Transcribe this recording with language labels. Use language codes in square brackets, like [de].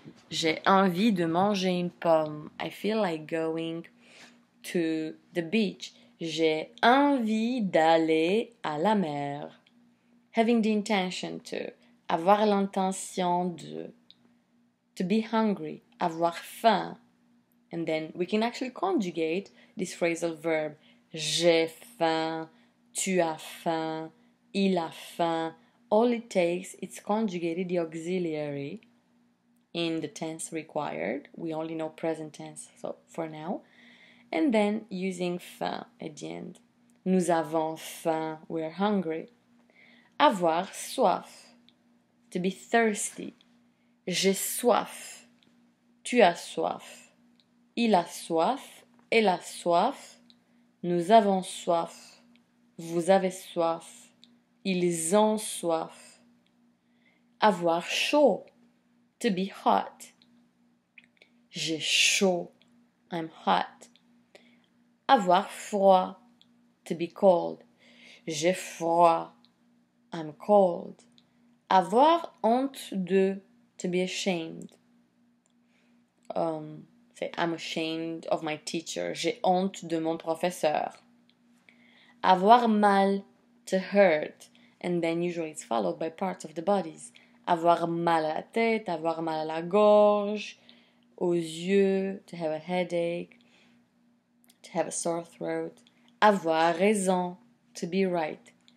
[fr] J'ai envie de manger une pomme. [en] I feel like going to the beach. [fr] J'ai envie d'aller à la mer. [en] Having the intention to. [fr] Avoir l'intention de. [en] To be hungry. [fr] Avoir faim. [en] And then we can actually conjugate this phrasal verb. [fr] J'ai faim, tu as faim, il a faim. [en] All it takes is conjugated the auxiliary in the tense required. We only know present tense so for now. And then using faim at the end. [fr] Nous avons faim, [en] we're hungry. [fr] Avoir soif, [en] to be thirsty. [fr] J'ai soif, tu as soif. Il a soif, elle a soif, nous avons soif, vous avez soif, ils ont soif. Avoir chaud, [en] to be hot. [fr] J'ai chaud, [en] I'm hot. [fr] Avoir froid, [en] to be cold. [fr] J'ai froid, [en] I'm cold. [fr] Avoir honte de, [en] to be ashamed. Say, I'm ashamed of my teacher. [fr] J'ai honte de mon professeur. Avoir mal, [en] to hurt, and then usually it's followed by parts of the bodies. [fr] Avoir mal à la tête, avoir mal à la gorge, aux yeux, [en] to have a headache, to have a sore throat. [fr] Avoir raison, [en] to be right.